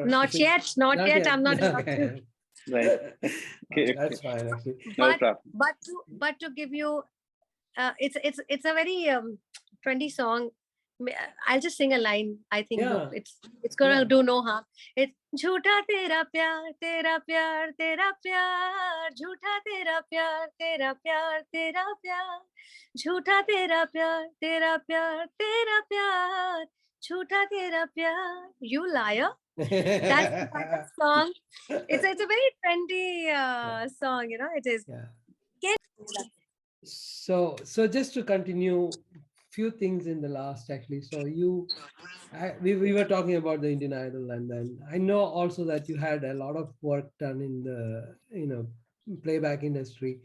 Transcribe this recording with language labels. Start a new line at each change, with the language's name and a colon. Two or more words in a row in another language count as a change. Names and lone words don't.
English: not yet, not yet. I'm not allowed to. Okay. Right. Okay, That's fine, actually. no But problem. to give you, it's a very trendy song. I'll just sing a line. I think Yeah. it's gonna Yeah. do no harm.
Hindi: It's झूठा तेरा प्यार तेरा प्यार तेरा प्यार झूठा तेरा प्यार तेरा प्यार तेरा प्यार झूठा तेरा प्यार तेरा प्यार तेरा प्यार झूठा तेरा प्यार.
English: You liar. That's the kind of song. It's a very trendy song, you know. It is. Yeah. So just to continue, few things in the last, actually. So we were talking about the Indian Idol, and then I know also that you had a lot of work done in the playback industry.